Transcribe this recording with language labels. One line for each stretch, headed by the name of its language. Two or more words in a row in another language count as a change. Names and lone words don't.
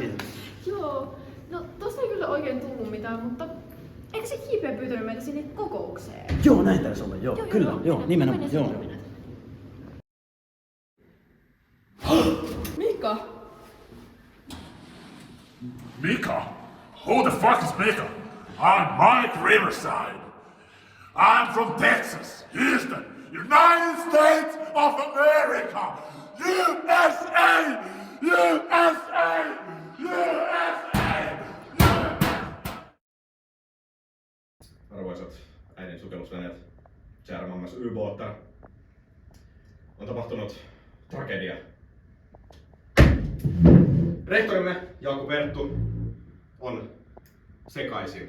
Finnish: Joo, no tosta ei kyllä oikein tullut mitään, mutta eikö se JP pyytänyt meitä sinne kokoukseen? Joo, näin taisi olla, joo. Kyllä, joo, nimenomaan, joo. Mika! Mika?
English: Who the fuck is Mika? I'm Mike Riverside. I'm from Texas, Houston, United States of America. USA! USA! USA!
Finnish: Arvoisat äidin sukellusveneet,
Swedish: kära mammas ubåtar.
Finnish: On tapahtunut tragedia. Rehtorimme Jaakko Perttu on sekaisin.